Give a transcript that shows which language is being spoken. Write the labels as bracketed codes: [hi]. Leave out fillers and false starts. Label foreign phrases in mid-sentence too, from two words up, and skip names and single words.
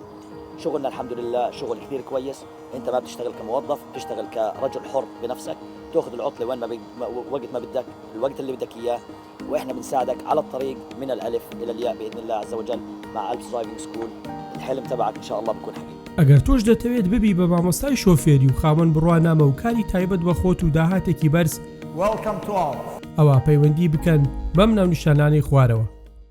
[ar] شغلنا الحمد لله شغل كثير كويس، انت ما بتشتغل كموظف، بتشتغل كرجل حر بنفسك، تاخذ العطله وين وقت ما بدك، الوقت اللي بدك اياه، واحنا بنساعدك على الطريق من الالف الى الياء باذن الله عز وجل مع ألبس درايفنج سكول. الحلم تبعك ان شاء الله بكون حقيقي. [ckb] ئەگەر تۆش دەتەوێت ببی بە مامۆستای شۆفێری و خاوەن بڕوانامە و کاری تایبەت بە خۆت و داهاتێکی بەرز، [en] Welcome to all. [ckb] ئەوە پەیوەندی بکەن بەم ناونیشانانەی خوارەوە.